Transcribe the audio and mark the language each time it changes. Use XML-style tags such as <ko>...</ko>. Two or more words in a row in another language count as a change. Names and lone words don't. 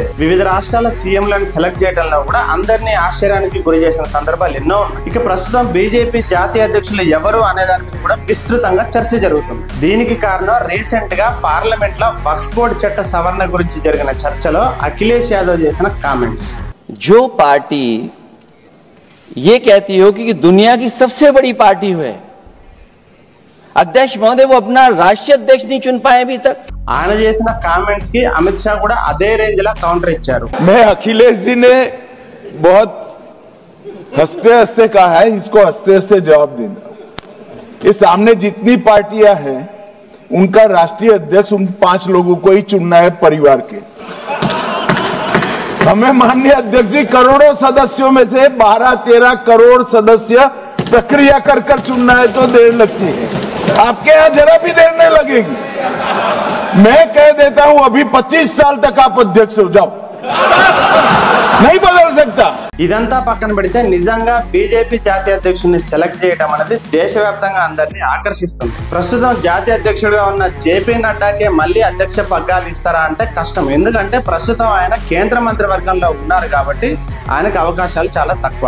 <te>వివిధ రాష్ట్రాల సీఎంలను సెలెక్ట్ చేయడంలో కూడా అందరినీ ఆశ్చర్యానికి గురి చేసిన సందర్భాలు ఎన్నో ఉన్నాయి. ఇక ప్రస్తుతం బీజేపీ జాతీయ అధ్యక్షులు ఎవరు అనే దాని మీద కూడా విస్తృతంగా చర్చ జరుగుతుంది. దీనికి కారణం రీసెంట్ గా పార్లమెంట్ లో వక్ఫ్ బోర్డు చట్ట సవరణ గురించి జరిగిన చర్చలో అఖిలేష్ యాదవ్ చేసిన కామెంట్స్.</te> <hi>जो पार्टी ये कहती हो कि दुनिया की सबसे बड़ी पार्टी है, अध्यक्ष महोदय वो अपना राष्ट्रीय अध्यक्ष नहीं चुन पाए अभी तक.</hi> <te>ఆయన చేసిన కామెంట్స్ కి అమిత్ షా కూడా అదే రేంజ్ లా కౌంటర్ ఇచ్చారు.</te> <hi>मैं अखिलेश जी ने बहुत हंसते हंसते कहा है, इसको हंसते हंसते जवाब देना. ये सामने जितनी पार्टियां हैं उनका राष्ट्रीय अध्यक्ष उन 5 लोगों को ही चुनना है परिवार के. हमें माननीय अध्यक्ष जी करोड़ों सदस्यों में से 12-13 करोड़ सदस्य प्रक्रिया कर कर चुनना है तो देर लगती है. आपके यहां जरा भी देर नहीं लगेगी. मैं कह देता हूं अभी 25 साल तक आप अध्यक्ष हो जाओ, नहीं बदल सकता.</hi> <te>ఇదంతా పక్కన పెడితే నిజంగా బీజేపీ జాతీయ అధ్యక్షుడిని సెలెక్ట్ చేయడం అనేది దేశవ్యాప్తంగా అందరినీ ఆకర్షిస్తుంది. ప్రస్తుతం జాతీయ అధ్యక్షుడిగా ఉన్న జేపీ నడ్డాకే మళ్ళీ అధ్యక్ష పగ్గాలు ఇస్తారా అంటే కష్టం. ఎందుకంటే ప్రస్తుతం ఆయన కేంద్ర మంత్రివర్గంలో ఉన్నారు కాబట్టి ఆయనకు అవకాశాలు చాలా తక్కువ.</te>